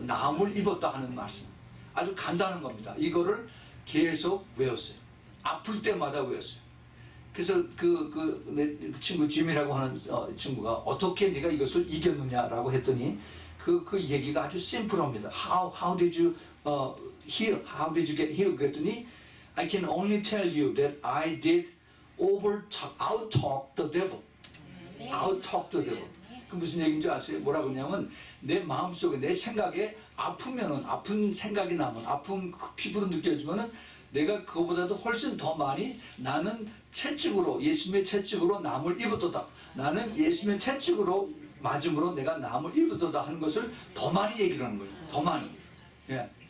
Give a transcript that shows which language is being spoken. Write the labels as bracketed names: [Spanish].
[Korean] 나음을 입었다 하는 말씀. 아주 간단한 겁니다. 이거를 계속 외웠어요. 아플 때마다 외웠어요. 그래서 내 친구 짐이라고 하는 친구가 어떻게 네가 이것을 이겼느냐라고 했더니 그 얘기가 아주 심플합니다. [English] How did you heal? How did you get healed? [Korean] 그랬더니 [English] I can only tell you that I did out-talk the devil. out-talk the devil. [Korean] 그 무슨 얘기인지 아세요? 뭐라고 하냐면 내 마음속에 내 생각에 아픈 생각이 나면 아픈 피부로 느껴지면은 내가 그거보다도 훨씬 더 많이 나는 채찍으로 예수님의 채찍으로 남을 입었도다. 나는 예수님의 채찍으로 맞음으로 내가 남을 입었도다 하는 것을 더 많이 얘기를 하는 거예요. 더 많이. 예.